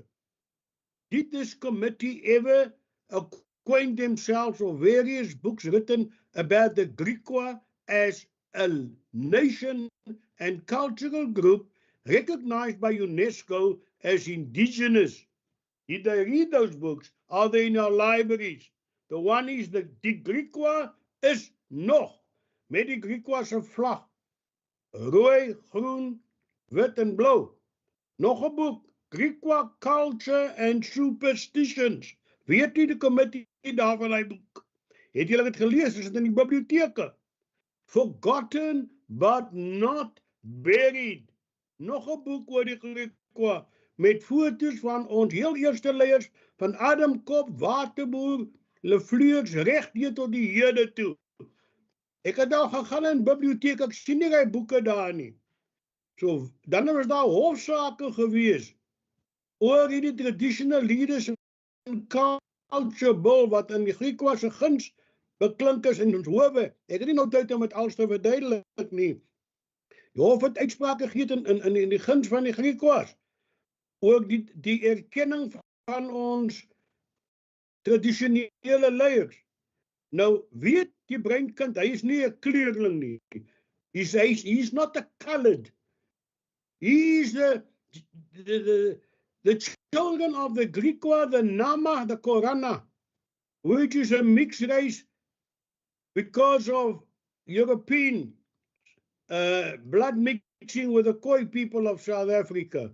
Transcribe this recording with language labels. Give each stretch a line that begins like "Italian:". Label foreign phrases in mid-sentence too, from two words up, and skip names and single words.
English: Did this committee ever acquaint themselves with various books written about the Griqua as a nation and cultural group recognized by UNESCO as indigenous? Did they read those books? Are they in our libraries? The one is the Griqua is
Afrikaans: nog, met die Griqua se vlag, rooi, groen, wit en blauw. Nog 'n boek, Griqua Culture and Superstitions. Weet u die committee daarvan die boek? Het julle dit gelees? Is dit in die biblioteke? Forgotten but not buried. Nog 'n boek oor die Griqua met foto's van ons heel eerste leiers van Adam Kop, Waterboer, Lefleurs reg deur tot die hede toe. Ek het nou gegaan in die biblioteek, ek sien nie die boeke daar nie. So, dan was daar hofsaake gewees oor die
English: traditional leaders in culture bill
Afrikaans: wat in die Griqua se guns beklink is in ons howe. Ek het nie nou tyd om dit alles te verduidelik nie. Die hof het uitsprake gegee in die guns van die Griquas. Ook die erkenning van ons tradisionele leiers. Nou, weet die breinkind, hy is nie 'n kleurling nie.
English: He's not a colored. He is the children of the Griqua, the Nama, the Korana, which is a mixed race because of European blood mixing with the Khoi people of South Africa.